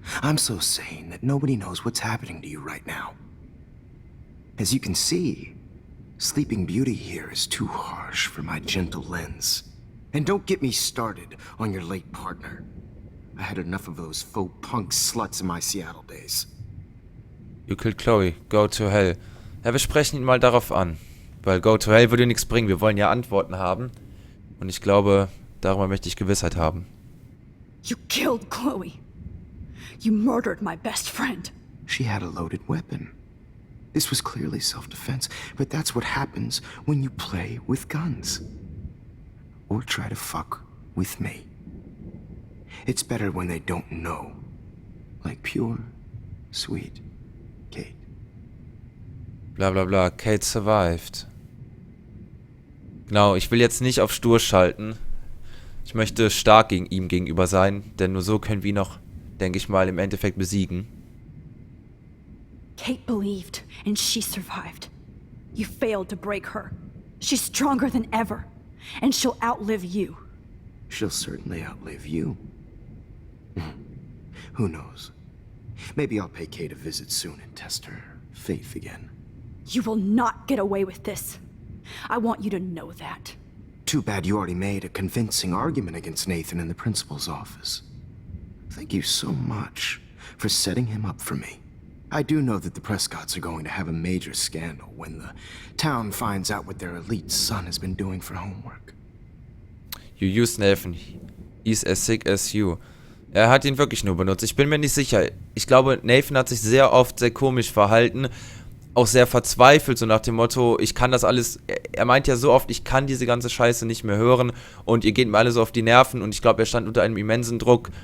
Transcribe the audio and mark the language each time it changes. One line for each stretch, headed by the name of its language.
English: I'm so sane that nobody knows what's happening to you right now. As you can see, Sleeping Beauty here is too harsh for my gentle lens. And don't get me started on your late partner. I had enough of those faux punk sluts in my Seattle days. You killed Chloe. Go to hell.
German: Ja, wir sprechen ihn mal darauf an. Weil
English: Go to Hell
German: würde nichts bringen. Wir wollen ja Antworten haben. Und ich glaube, darüber möchte ich Gewissheit haben.
English: You killed Chloe. You murdered my best friend. She had a loaded weapon. This was clearly self-defense, but that's what happens when you play with guns. Or try to fuck with me. It's better when they don't know. Like pure, sweet Kate. Bla bla bla. Kate survived.
German: Genau, ich will jetzt nicht auf stur schalten. Ich möchte stark gegen ihm gegenüber sein, denn nur so können wir ihn noch, denke ich mal, im Endeffekt besiegen.
English: Kate believed, and she survived. You failed to break her. She's stronger than ever, and she'll outlive you. She'll certainly outlive you. Who knows? Maybe I'll pay Kate a visit soon and test her faith again. You will not get away with this. I want you to know that. Too bad you already made a convincing argument against Nathan in the principal's office. Thank you so much for setting him up for me. I do know that the Prescotts are going to have a major scandal when the town finds out what their elite son has been doing for homework. You used Nathan. He's as sick as you.
German: Er hat ihn wirklich nur benutzt. Ich bin mir nicht sicher. Ich glaube, Nathan hat sich sehr oft sehr komisch verhalten. Auch sehr verzweifelt, so nach dem Motto, ich kann das alles, er meint ja so oft, ich kann diese ganze Scheiße nicht mehr hören und ihr geht mir alle so auf die Nerven und ich glaube, er stand unter einem immensen Druck.